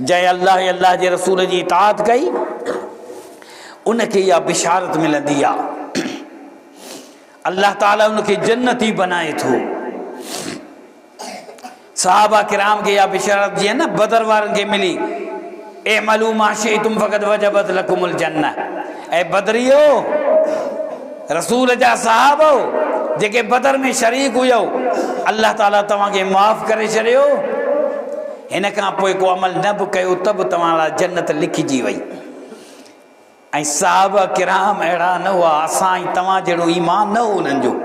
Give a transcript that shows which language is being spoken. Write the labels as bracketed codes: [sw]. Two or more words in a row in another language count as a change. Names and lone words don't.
[sd] जंहिं अल्लाह जे रसूल जी इताअत कई उनखे इहा बिशारत मिलंदी आहे। अल्लाह ताला उनखे जन्नती बनाए थो। सहाबा किराम खे इहा बिशारत जीअं न बदर वारनि खे मिली [ar] اعملوا ما شئتم فقد وجبت لكم الجنة. [sd] ऐं बदरियो रसूल जा सहाबो जेके बदर में शरीक हुयो अल्लाह ताला तव्हांखे माफ़ करे छॾियो। हिन खां पोइ को अमल न बि कयो त बि तव्हां लाइ जन्नत लिखिजी वई। ऐं सहाबा किराम अहिड़ा न हुआ असां ऐं तव्हां जहिड़ो ईमान न हो उन्हनि जो।